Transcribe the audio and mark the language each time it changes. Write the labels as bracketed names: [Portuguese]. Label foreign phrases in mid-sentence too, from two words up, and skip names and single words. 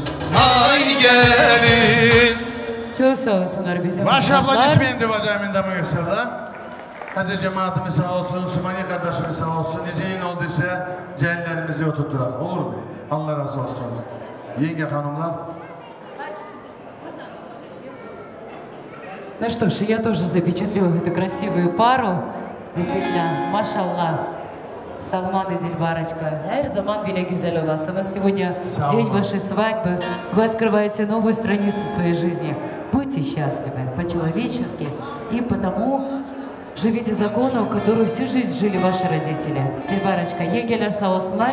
[Turkish] ay gelin. Çok sağ olsunlar bizim Baş abla uşaklar. cismini divacayımın da mıyırsala. Hazır cemaatimiz sağ olsun, Sümeyye kardeşimiz sağ olsun. İzin olduysa cehenlerimizi oturtturak. Olur mu? Allah razı olsun. Yenge hanımlar. [Russian] Ну что ж, я тоже запечатлю эту красивую пару. Действительно, машаллах. Салман и Дильбарочка. [Turkish] Her zaman bile güzel olasınız. [Russian] Сегодня день вашей свадьбы. Вы открываете новую страницу своей жизни. Будьте счастливы по-человечески и потому живите закону, которую всю жизнь жили ваши родители. Дильбарочка, [Turkish] yengeler sağ olsunlar.